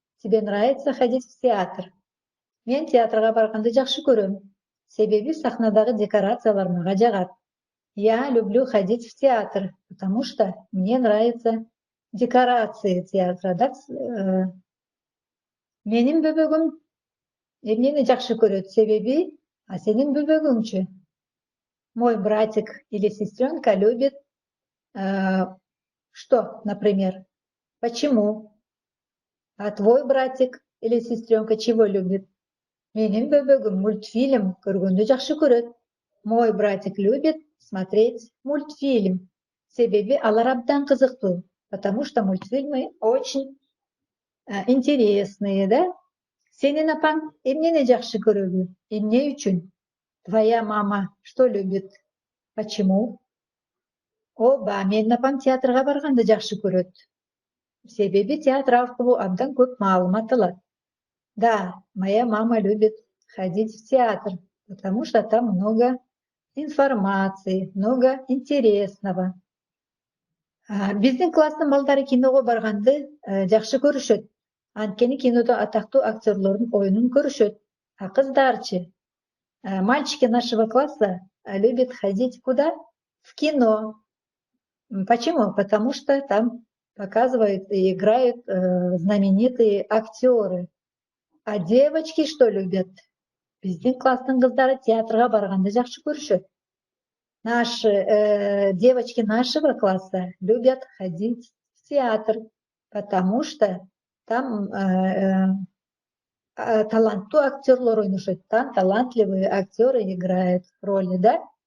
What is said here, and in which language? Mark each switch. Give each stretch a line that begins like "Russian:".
Russian: Тебе нравится ходить в театр?
Kyrgyz: Мен театрга барганды жакшы көрөм. Себеби сахнадагы декорациялар мага жагат.
Russian: Я люблю ходить в театр, потому что мне нравятся декорации театра.
Kyrgyz: Менин бөбөгүм эмнени жакшы көрөт? Себеби, сенин бөбөгүңчү?
Russian: Мой братик или сестренка любит что, например? Почему? А твой братик или сестренка чего любит?
Kyrgyz: Менин бөбөгүм мультфильм көргөндү жакшы көрөт.
Russian: Мой братик любит смотреть мультфильм.
Kyrgyz: Себеби алар абдан кызыктуу.
Russian: Потому что мультфильмы очень интересные, да?
Kyrgyz: Сенин апаң эмнени жакшы көрөбү? Эмне үчүн?
Russian: Твоя мама что любит? Почему?
Kyrgyz: Ооба, менин апам театрга барганды жакшы көрөт. Себеби театр аркылуу абдан көп маалымат алат.
Russian: Да, моя мама любит ходить в театр, потому что там много информации, много интересного.
Kyrgyz: Биздин класстын балдары киного барганды жакшы көрүшөт. Анткени кинодо атактуу актерлордун оюнун көрүшөт. А кыздарчы?
Russian: Мальчики нашего класса любят ходить куда? В кино. Почему? Потому что там показывают и играют знаменитые актеры. А девочки что любят?
Kyrgyz: Биздин класстын кыздары театрга барганды жакшы көрүшөт.
Russian: Наши девочки нашего класса любят ходить в театр, потому что там
Kyrgyz: таланттуу актерлор ойношот,
Russian: там талантливые актеры играют роли, да?